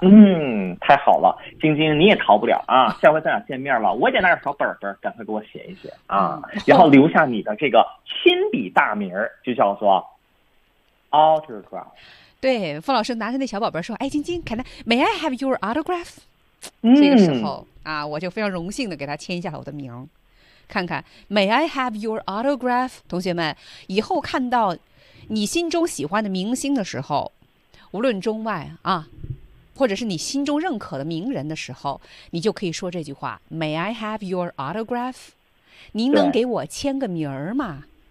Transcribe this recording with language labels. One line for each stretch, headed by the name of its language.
Chinese: 嗯，太好了，晶晶你也逃不了啊！下回咱俩见面了，我得拿着小本本，赶快给我写一写啊，然后留下你的这个亲笔大名，就叫做 autograph。对，冯老师拿着那小宝贝说：“哎，晶晶 ，
English: Can I may I have your autograph？”、
Chinese: 这个时候啊，我就非常荣幸的给他签下了我的名。看看
English: ，May I have your autograph？
Chinese: 同学们，以后看到你心中喜欢的明星的时候，无论中外啊，或者是你心中认可的名人的时候，你就可以说这句话 ：
English: “May I have your autograph？”
Chinese: 您能给我签个名儿吗？